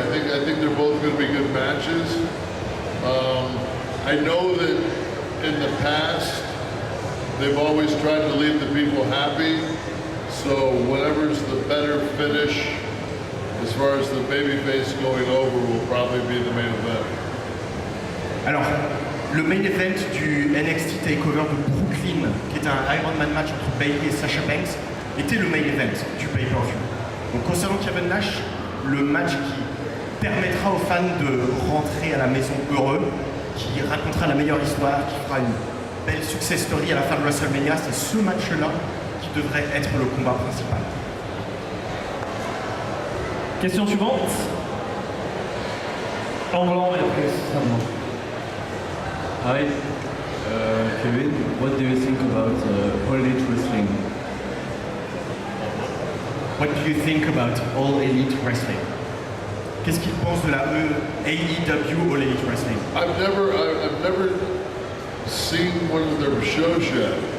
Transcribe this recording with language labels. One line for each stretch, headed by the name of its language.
English: I think they're both going to be good matches. I know that in the past they've always tried to leave the people happy. So whatever's the better finish, as far as the babyface going over, will probably be the main event.
French: Alors, le main event du NXT TakeOver de Brooklyn, qui est un Iron Man match entre Bayley et Sasha Banks, était le main event du pay-per-view. Donc concernant Kevin Nash, le match qui permettra aux fans de rentrer à la maison heureux, qui racontera la meilleure histoire, qui fera une belle success story à la fin de WrestleMania, c'est ce match-là qui devrait être le combat principal. Question suivante. En blanc et après ça blanc. Ah oui.
English: Kevin, what do you think about All Elite Wrestling? What do you think about All Elite Wrestling?
French: Qu'est-ce qu'il pense de la AEW All Elite Wrestling?
English: I've never seen one of their shows yet.